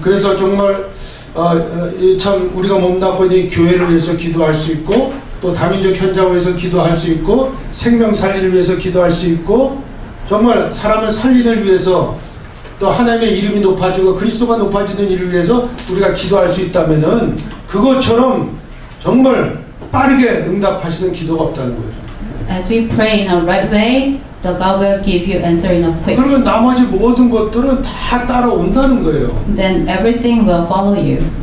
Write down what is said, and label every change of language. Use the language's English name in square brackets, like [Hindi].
[Korean] 그래서 정말 참 우리가 몸담고 있는 이 교회를 위해서 기도할 수 있고 또 다민족 현장을 위해서 기도할 수 있고 생명 살리를 위해서 기도할 수 있고 정말 사람을 살리는 위해서 또 하나님의 이름이 높아지고 그리스도가 높아지는 일을 위해서 우리가 기도할 수 있다면은 그것처럼 정말 빠르게 응답하시는 기도가 없다는 거죠. [English] As we pray in a right way, the God will give you answer in a quick. [Korean] 그러면 나머지 모든 것들은 다 따라온다는 거예요. [English] Then everything will follow you.